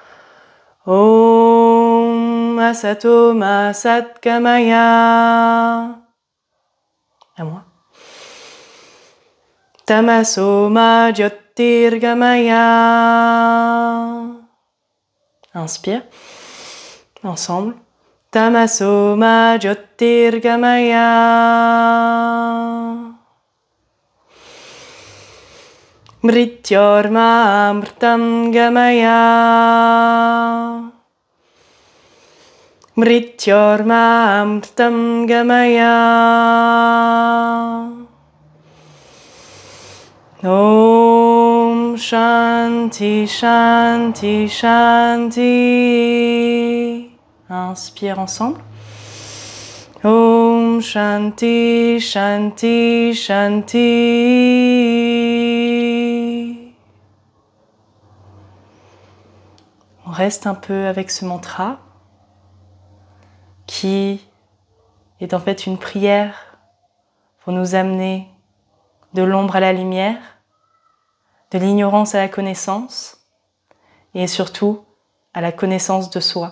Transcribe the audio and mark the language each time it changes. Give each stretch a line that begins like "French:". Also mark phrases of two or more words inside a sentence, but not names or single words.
Sanskrit: ॐ असतो मा सद्गमय.
French: À moi.
Sanskrit: तमसो मा ज्योतिर्गमय.
French: Inspire. Ensemble.
Sanskrit: तमसो मा ज्योतिर्गमय. मृत्योर्मा अमृतं गमय. मृत्योर्मा अमृतं गमय. ॐ शान्ति शान्ति शान्ति.
French: Inspire ensemble.
Sanskrit: ॐ शान्ति शान्ति शान्ति.
French: On reste un peu avec ce mantra qui est en fait une prière pour nous amener de l'ombre à la lumière, de l'ignorance à la connaissance et surtout à la connaissance de soi.